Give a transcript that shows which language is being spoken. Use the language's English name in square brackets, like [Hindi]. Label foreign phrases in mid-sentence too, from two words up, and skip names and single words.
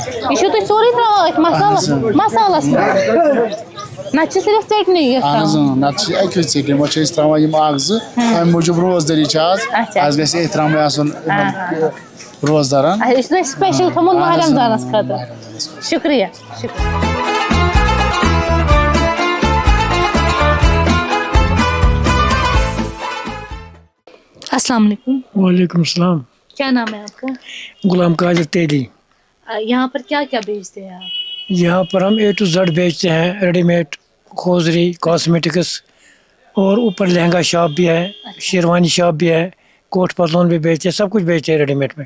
[Kashmiri] یہِ چھِو تُہۍ سورُے ترٛاوان أتھۍ مسالس منٛز, نتہٕ چھِ صرف ژیٚٹنی یٲژ اہن حظ نتہٕ چھِ اکی ژیٚٹِنۍ, وۄنۍ چھِ أسۍ ترٛاوان یِم 1-2 امہِ موٗجوٗب روزدٲری چھِ آز, آز گژھِ احترامٕے آسُن روزدارن. یہِ چھُ تۄہہِ سپیشل تھوٚمُت ماہ رمضانس خٲطرٕ. شُکریہ شُکریہ. [Arabic] السلام علیکم. وعلیکم السلام. [Urdu] کیا نام ہے آپ کا؟ غلام قادر تیلی. یہاں پر کیا کیا بیچتے ہیں آپ؟ یہاں پر ہم [English] A to Z [Urdu] بیچتے ہیں, [English] ready made, [Urdu] خوزری, کاسمیٹکس, اور اوپر لہنگا شاپ بھی ہے, شیروانی شاپ بھی ہے, کوٹ پتلون بھی بیچتے ہیں, سب کچھ بیچتے ہیں [English] ready made [Urdu] میں.